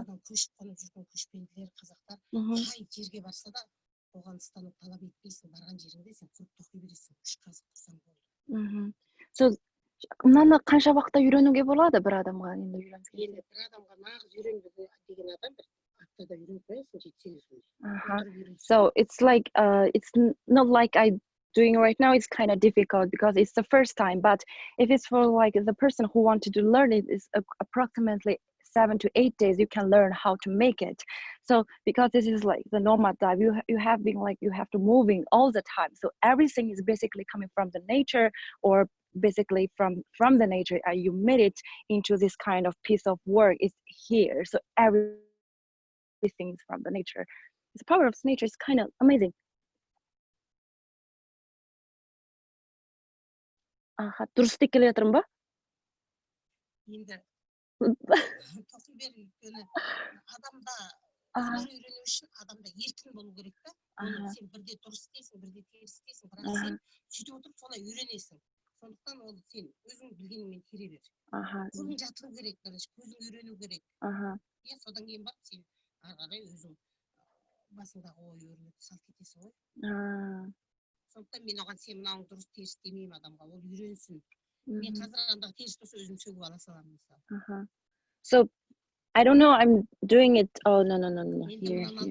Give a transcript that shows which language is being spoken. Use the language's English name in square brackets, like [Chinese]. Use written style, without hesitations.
[Kazakh] Содан көшіп қонып жүрген көшпенділер, қазақтар қай жерге барса да оған станок талап етпейсің. Барған жеріңде сен құрып тоқи бересің. Үш қазық құрсаң болды. So, мынаны қанша уақытта үйренуге болады бір адамға енді үйренсе? Енді бір адамға нағыз үйренді деген адам бір аптада үйреніп қоясың, 7-8 күнде. [English] So it's like it's not like I doing right now. It's kind of difficult because it's the first time. But if it's for like the person who wanted to learn it, is approximately 7 to 8 days. You can learn how to make it. So because this is like the nomad dive, you have been like you have to moving all the time. So everything is basically coming from the nature, or basically from the nature. You made it into this kind of piece of work. It's here. So everything is from the nature. The power of nature is kind of amazing. [Kazakh] Дұрыс істеп келе жатырмын ба? Енді тоқи бер, өйткені адамда үйрену үшін адамда еркін болу керек та. Оны сен бірде дұрыс істейсің, бірде теріс істейсің, бірақ сен сөйтіп отырып солай үйренесің. Сондықтан ол сен өзің білгеніңмен тере бер. Қолың жатылу керек, көзің үйрену керек. Содан кейін барып сен ары қарай өзің басыңдағы ой өрнекті салып кетесің ғой. Сондықтан мен оған сен мынауың дұрыс теріс демеймін адамға, ол үйренсін. Мен қазір андай теріс болса өзім сөгіп ала саламын мысалы. [English] So I don't know, I'm doing it. Oh no. Here.